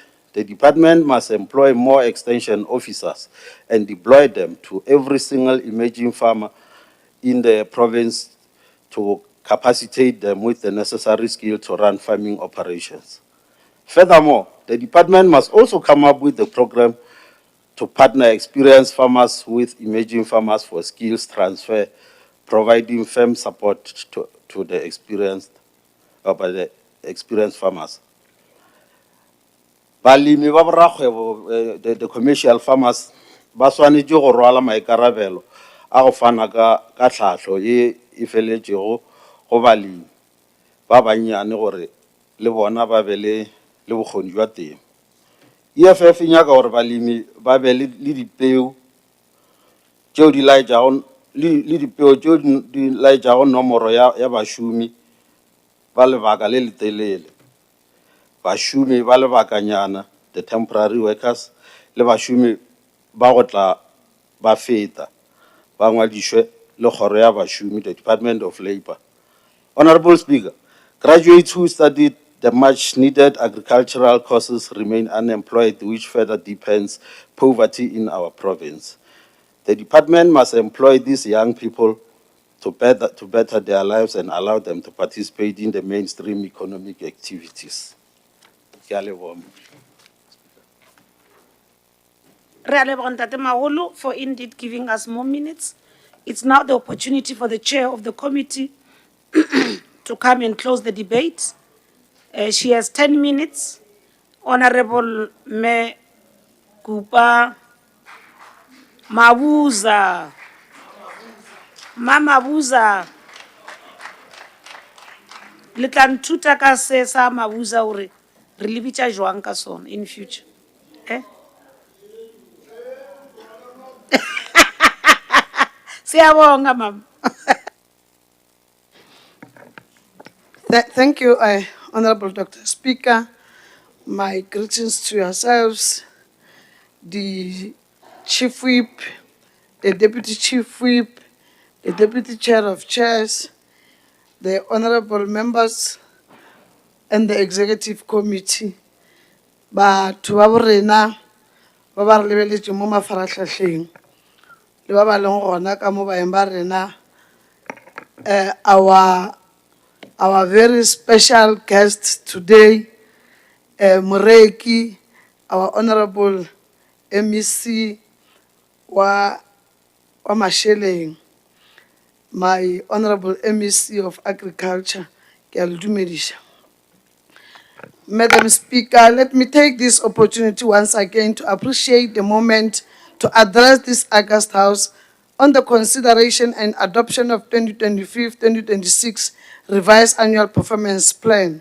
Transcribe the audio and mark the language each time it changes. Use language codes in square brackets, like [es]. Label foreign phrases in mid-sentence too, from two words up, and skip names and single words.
[en] The department must employ more extension officers and deploy them to every single emerging farmer in the province to capacitate them with the necessary skill to run farming operations. Furthermore, the department must also come up with a program to partner experienced farmers with emerging farmers for skills transfer, providing firm support to the experienced farmers. [nso] Balimi ba borakgwebo, [en] the commercial farmers, [nso] ba swanetše go rwala maikarabelo a go fana ka tlhahlo ye e feletšego go balemi ba bannyane gore le bona ba be le bokgoni jwa temo. EFF e nyaka gore balemi ba be le dipeo tšeo di laetšago le dipeo tšeo di laetšago nomoro ya bašomi ba lebaka le letelele, bašomi ba lebakanyana, [en] the temporary workers, [nso] le bašomi ba go tla ba feta ba ngwadišwe le kgoro ya bašomi, [en] the Department of Labour. Honorable Speaker, graduates who studied the much needed agricultural courses remain unemployed, which further deepens poverty in our province. The department must employ these young people to better their lives and allow them to participate in the mainstream economic activities. [nso] Ke a leboha. Re a leboga [en] Ntate Magolo for indeed giving us more minutes. It's now the opportunity for the chair of the committee to come and close the debate. She has 10 minutes. Honorable Me Kupa Mabuza. Mama Buza. [nso] Le tla nthuta ka se sa Mabuza hore re le bitša jwang ka sona [en] in future. [zu] Siyabonga mama. [en] Thank you, Honorable Dr. Speaker. My greetings to yourselves, the Chief Whip, the Deputy Chief Whip, the Deputy Chair of Chairs, the honorable members, and the Executive Committee. [tn] Batho ba borena ba ba re lebeletše mo mafaratlhatlheng le ba ba leng gona ka mo baeng ba rena, [en] our very special guest today, Moreki, our honorable MEC wa Masheleng, my honorable MEC of Agriculture, [nso] ke a le dumediša. [en] Madam Speaker, let me take this opportunity once again to appreciate the moment to address this August House on the consideration and adoption of 2025-2026 revised annual performance plan.